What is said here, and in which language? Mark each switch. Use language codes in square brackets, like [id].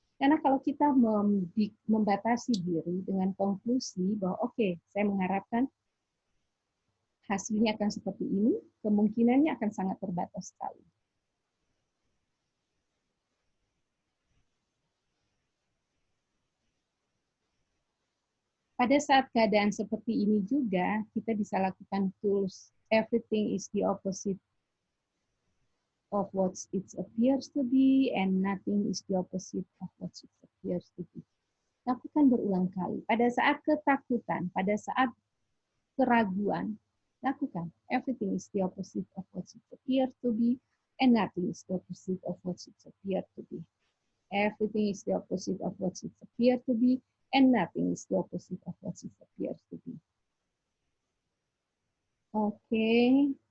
[id] Karena kalau kita membatasi diri dengan konklusi bahwa oke, saya mengharapkan hasilnya akan seperti ini, kemungkinannya akan sangat terbatas sekali. Pada saat keadaan seperti ini juga, kita bisa lakukan tools. [en] Everything is the opposite of what it appears to be, and nothing is the opposite of what it appears to be. [id] Lakukan berulang kali. Pada saat ketakutan, pada saat keraguan, lakukan. [en] Everything is the opposite of what it appears to be, and nothing is the opposite of what it appears to be. Everything is the opposite of what it appears to be, and nothing is the opposite of what it appears to be. Okay.